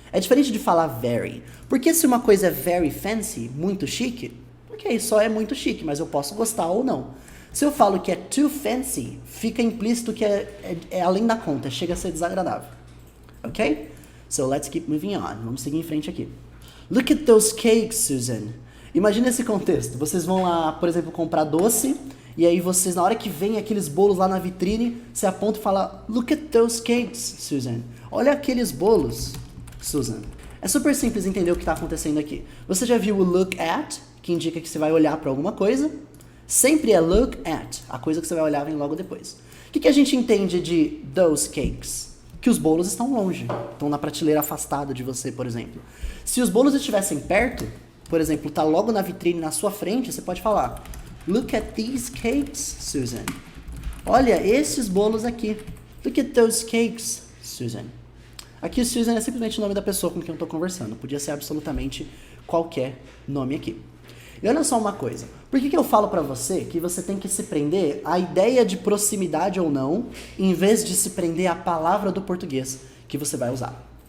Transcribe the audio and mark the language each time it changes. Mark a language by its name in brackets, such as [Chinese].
[Portuguese] É diferente de falar very. Porque se uma coisa é [English] very fancy, [Portuguese] muito chique, ok, só é muito chique, mas eu posso gostar ou não. Se eu falo que é [English] too fancy, [Portuguese] fica implícito que é além da conta, chega a ser desagradável. Ok? [English] So let's keep moving on. [Portuguese] Vamos seguir em frente aqui. [English] Look at those cakes, Susan. [Portuguese] Imagina esse contexto. Vocês vão lá, por exemplo, comprar doce. E aí vocês, na hora que vem aqueles bolos lá na vitrine, você aponta e fala, [English] look at those cakes, Susan. [Portuguese] Olha aqueles bolos, Susan. É super simples entender o que está acontecendo aqui. Você já viu o look at, que indica que você vai olhar para alguma coisa? Sempre é look at, a coisa que você vai olhar vem logo depois. O que a gente entende de [English] those cakes? [Portuguese] Que os bolos estão longe, estão na prateleira afastada de você, por exemplo. Se os bolos estivessem perto, por exemplo, tá logo na vitrine na sua frente, você pode falar, [English] look at these cakes, Susan. [Portuguese] Olha esses bolos aqui. [English] Look at those cakes, Susan. [Portuguese] Aqui o Susan é simplesmente o nome da pessoa com quem eu estou conversando. Podia ser absolutamente qualquer nome aqui. E olha só uma coisa. Por que eu falo pra você que você tem que se prender à ideia de proximidade ou não, em vez de se prender à palavra do português que você vai usar?